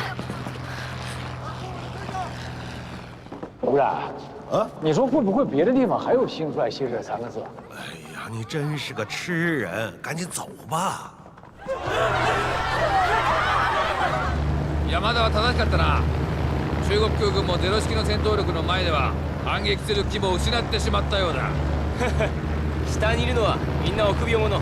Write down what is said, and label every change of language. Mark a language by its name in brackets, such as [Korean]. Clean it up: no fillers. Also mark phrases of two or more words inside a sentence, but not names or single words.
[Chinese] 吴然，你说会不会别的地方还有兴衰息这3个字？哎呀，你真是个痴人，赶紧走吧。 [Japanese] 山田は正しかったな。中国空軍もゼロ式の戦闘力の前では反撃する気も失ってしまったようだ。下にいるのはみんな臆病者。